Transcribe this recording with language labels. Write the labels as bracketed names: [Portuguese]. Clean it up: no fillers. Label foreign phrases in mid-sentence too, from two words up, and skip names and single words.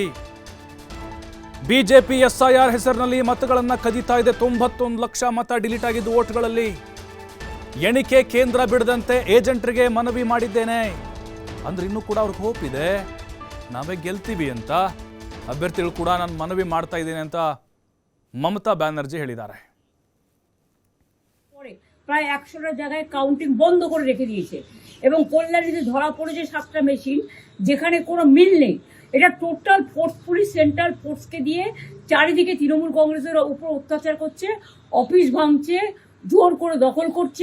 [Kannada] ಬಿಜೆಪಿ ಎಸ್ಐಆರ್ ಹೆಸರಿನಲ್ಲಿ ಮತಗಳನ್ನು ಕದೀತಾ ಇದೆ. 91 ಲಕ್ಷ ಮತ ಡಿಲೀಟ್ ಆಗಿದ್ದು ವೋಟ್ಗಳಲ್ಲಿ. ಎಣಿಕೆ ಕೇಂದ್ರ ಬಿಡದಂತೆ ಏಜೆಂಟ್ರಿಗೆ ಮನವಿ ಮಾಡಿದ್ದೇನೆ ಅಂದ್ರೆ ಇನ್ನೂ ಕೂಡ ಅವ್ರಿಗೆ ಹೋಪ್ ಇದೆ, ನಾವೇ ಗೆಲ್ತೀವಿ ಅಂತ. ಅಭ್ಯರ್ಥಿಗಳು ಕೂಡ ನಾನು ಮನವಿ ಮಾಡ್ತಾ ಇದ್ದೇನೆ ಅಂತ মমতা ব্যানার্জি ಹೇಳಿದ್ದಾರೆ. [Bangla] প্রায় 100টা জায়গায় কাউন্টিং বন্ধ করে রেখে দিয়েছে এবং কল্যাণীতে ধরা পড়েছে 7টা মেশিন যেখানে কোনো মিল নেই। এটা [English] total force police central force [Bangla] দিয়ে চারিদিকে তৃণমূল কংগ্রেসের উপর অত্যাচার করছে, অফিস ভাঙছে, জোর করে দখল করছে।